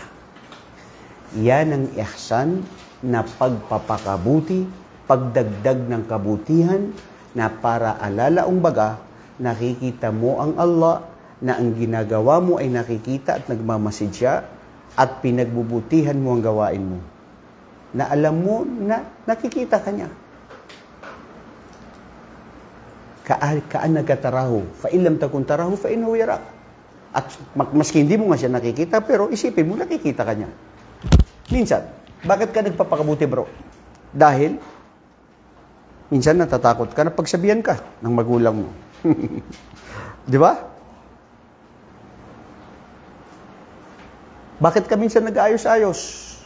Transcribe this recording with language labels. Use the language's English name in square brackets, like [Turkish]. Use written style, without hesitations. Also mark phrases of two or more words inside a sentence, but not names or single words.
[Filipino] Yan ang ihsan na pagpapakabuti, pagdagdag ng kabutihan na para alalaong baga, nakikita mo ang Allah na ang ginagawa mo ay nakikita at nagmamasid siya at pinagbubutihan mo ang gawain mo. Na alam mo na nakikita ka niya. [Arabic] كأنك تراه. فإن لم تكن تراه فإنه يراك. [Filipino] At maski hindi mo nga siya nakikita, pero isipin mo, nakikita ka niya. Minsan, bakit ka nagpapakabuti, bro? Dahil, minsan natatakot ka na pagsabihan ka ng magulang mo. Di ba? Bakit ka minsan nag-ayos-ayos?